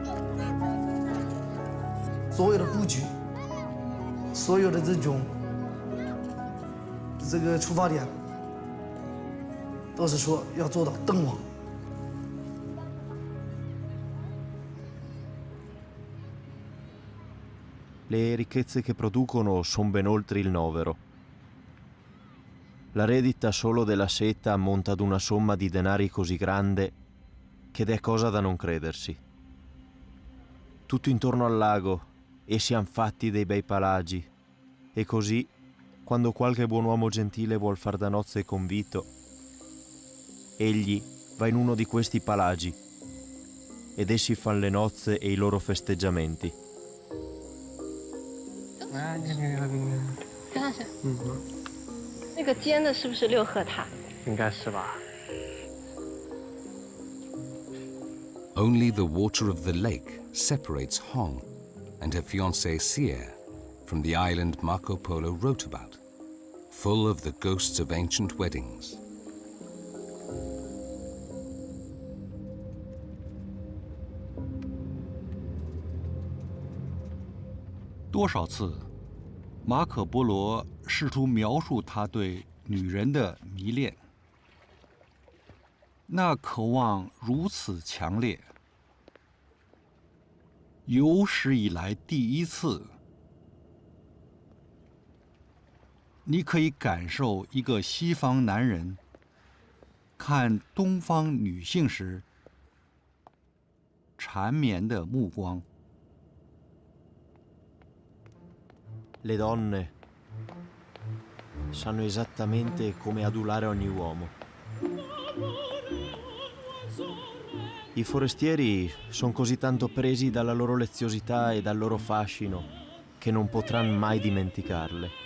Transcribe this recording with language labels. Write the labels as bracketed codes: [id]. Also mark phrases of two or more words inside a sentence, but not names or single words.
[zh] 所有的布局，所有的这个出发点，都是说要做到灯网。 [it] Le ricchezze che producono sono ben oltre il novero. La rendita solo della seta ammonta ad una somma di denari così grande che è cosa da non credersi. Tutto intorno al lago essi han fatti dei bei palagi e così, quando qualche buon uomo gentile vuol far da nozze con Vito, egli va in uno di questi palagi ed essi fan le nozze e i loro festeggiamenti. [zh] 看看，那个尖的是不是六合塔？应该是吧。 [en] Only the water of the lake separates Hong and her fiancé Sier from the island Marco Polo wrote about. full of the ghosts of ancient weddings. [zh] 多少次，马可·波罗试图描述他对女人的迷恋，那渴望如此强烈，有史以来第一次，你可以感受一个西方男人看东方女性时缠绵的目光。 [it] Le donne sanno esattamente come adulare ogni uomo. I forestieri sono così tanto presi dalla loro leziosità e dal loro fascino che non potranno mai dimenticarle.